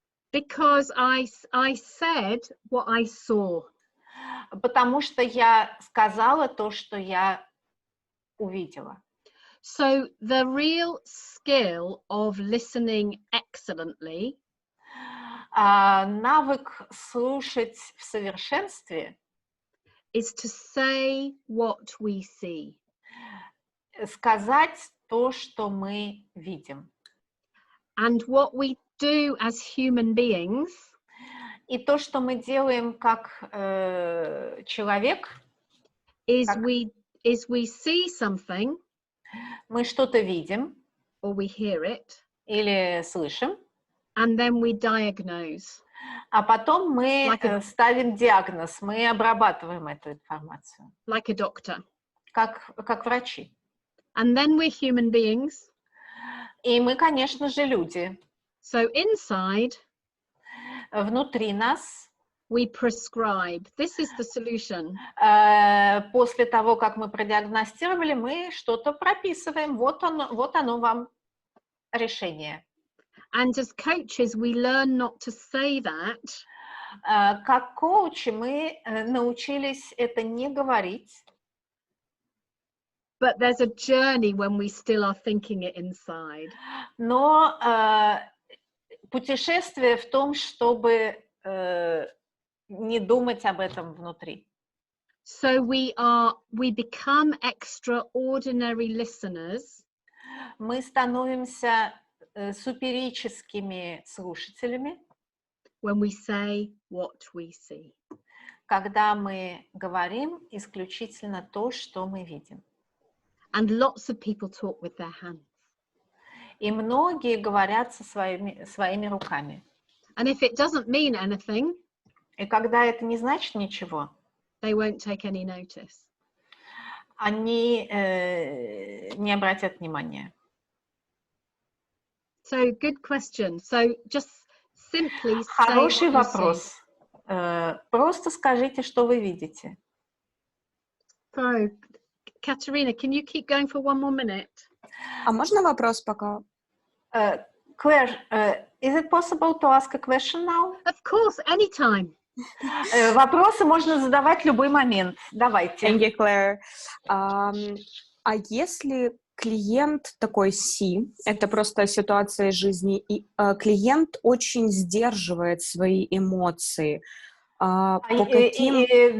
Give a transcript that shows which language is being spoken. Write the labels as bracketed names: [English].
[English] Because I said what I saw. [Russian] Потому что я сказала то, что я увидела. [English] So the real skill of listening excellently [Russian] навык слушать в совершенстве [English] is to say what we see. [Russian] Сказать то, что мы видим. [English] And what we do as human beings [Russian] и то, что мы делаем как человек, [English] is we see something, [Russian] мы что-то видим, [English] or we hear it, [Russian] или слышим, [English] and then we diagnose. [Russian] А потом мы ставим диагноз, мы обрабатываем эту информацию. [English] Like a doctor. [Russian] Как врачи. [English] And then we're human beings. [Russian] И мы, конечно же, люди. [English] So inside, [Russian] внутри нас, [English] we prescribe. This is the solution. [Russian] После того, как мы продиагностировали, мы что-то прописываем. Вот оно вам решение. [English] And as coaches, we learn not to say that. [Russian] Как коучи мы научились это не говорить. [English] But there's a journey when we still are thinking it inside. [Russian] Но путешествие в том, чтобы не думать об этом внутри. [English] So we become extraordinary listeners. [Russian] Мы становимся суперическими слушателями. [English] When we say what we see. [Russian] Когда мы говорим исключительно то, что мы видим. [English] And lots of people talk with their hands. [Russian] И многие говорят со своими руками. [English] And if it doesn't mean anything, [Russian] И когда это не значит ничего, [English] they won't take any notice. [Russian] они не обратят внимания. [English] So good question. So just simply say [Russian] Хороший [English] what you [Russian] вопрос. [English] see. [Russian] Просто скажите, что вы видите. [English] So, Katerina, can you keep going for one more minute? [Russian] А можно вопрос пока? [English] Claire, is it possible to ask a question now? Of course, anytime. [Russian] Вопросы можно задавать в любой момент. Давайте. [English] Thank you, Claire. [Russian] А если клиент такой C, это просто ситуация жизни, и клиент очень сдерживает свои эмоции, по каким...